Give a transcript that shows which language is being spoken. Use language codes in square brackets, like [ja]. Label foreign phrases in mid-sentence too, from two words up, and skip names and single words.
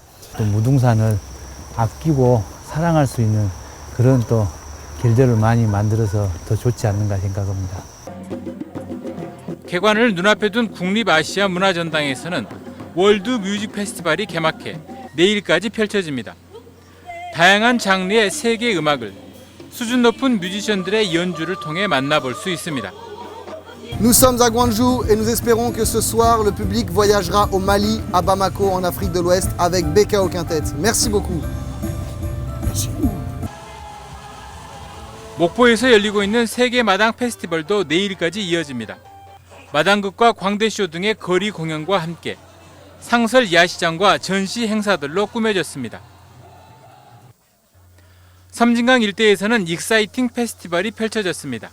[ko] 또 무등산을 아끼고 사랑할 수 있는 그런 또 길들을 많이 만들어서 더 좋지 않는가 생각합니다. 개관을 눈앞에 둔 국립아시아 문화전당에서는 월드 뮤직 페스티벌이 개막해 내일까지 펼쳐집니다. 다양한 장르의 세계 음악을 수준 높은 뮤지션들의 연주를 통해 만나볼 수 있습니다. [fr] Nous sommes à Gwangju et nous espérons que ce soir le public voyagera au Mali, à Bamako en Afrique de l'Ouest avec Beka au Quintet. Merci beaucoup. [ko] 목포에서 열리고 있는 세계마당 페스티벌도 내일까지 이어집니다. 마당극과 광대쇼 등의 거리 공연과 함께 상설 야시장과 전시 행사들로 꾸며졌습니다. 섬진강 일대에서는 익사이팅 페스티벌이 펼쳐졌습니다.